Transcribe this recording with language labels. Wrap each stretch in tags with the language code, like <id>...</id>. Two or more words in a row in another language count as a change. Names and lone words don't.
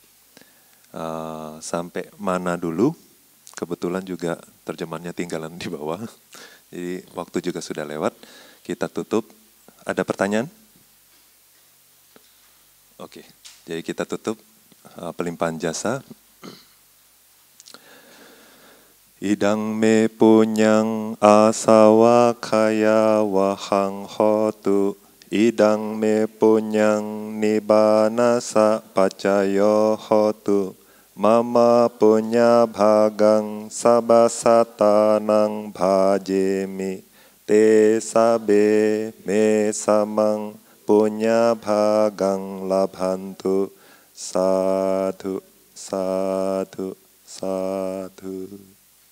<id>Sampai mana dulu? Kebetulan juga terjemahannya tinggalan di bawah. Jadi waktu juga sudah lewat. Kita tutup. Ada pertanyaan? Oke. Jadi kita tutup pelimpahan jasa.</id> <pi>Idang me punyang asawa kaya wahang hotu. Idang me punyang nibbana sa pacayo hotu. Mama punya bhagang sabasatanang bhajemi te sabe me samang punya bhagang labhantu sadhu sadhu sadhu.</pi>